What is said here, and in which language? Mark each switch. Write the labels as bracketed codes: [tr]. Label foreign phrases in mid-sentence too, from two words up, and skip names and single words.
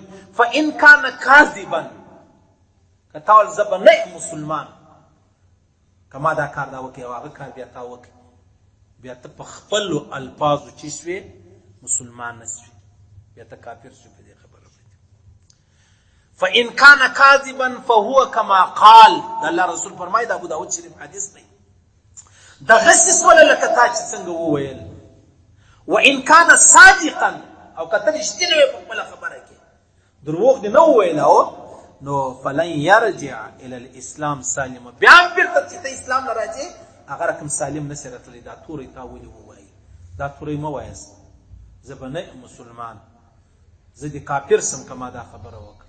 [ar] فإن کان کاذبا، [ps] که تا ویل زه به نه یم مسلمان که ما دا کار دا وکړي او هغه کار بیا تا وکړي، بیا ته په خپلو الفاظو چې شوې مسلمان نه شوې، بیا ته کافر شوې. په دې خبره باندې [ar] فإن کان کاذبا فهو کما قال، [ps] د الله رسول فرمایي د ابو داود شریف حدیث دی، دغسې سوله لکه تا چې څنګه وویل. [ar] وإن کان صادقا، [ps] او که ته رښتینی وې په خپله خبره کې، دروغ دې نه وویل، نو [ar] فلن یرجع الی الاسلام سالما، [ps] بیا هم بیرته چې ته اسلام نه راځې هغه رقم سالم نسې راتلی. دا توری تا ولې ووایي؟ دا توری مه وایاست، زه به نه یم مسلمان، زه د کافر سم که ما دا خبره وکړه.